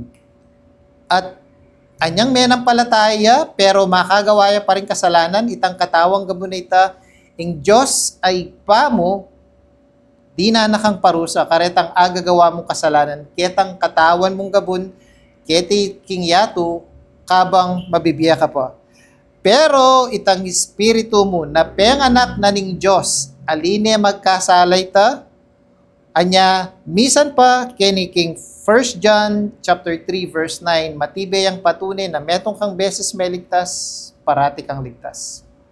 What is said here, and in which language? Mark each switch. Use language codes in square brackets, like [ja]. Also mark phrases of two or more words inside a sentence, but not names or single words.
[pam] At anyang menampalataya, pero makagawaya pa rin kasalanan, itang katawang gabun na ita, ing Diyos ay pamo, di na nakang parusa, karetang agagawa mong kasalanan, ketang katawan mong gabun, keti king yato, kabang mabibiya ka pa. Pero itang espiritu mo, na penganak na ning Diyos, aline magkasalay ta, anya, misan pa, kini king 1 John chapter 3 verse 9, matibay ang patunay na metong kang beses may ligtas, parati kang ligtas.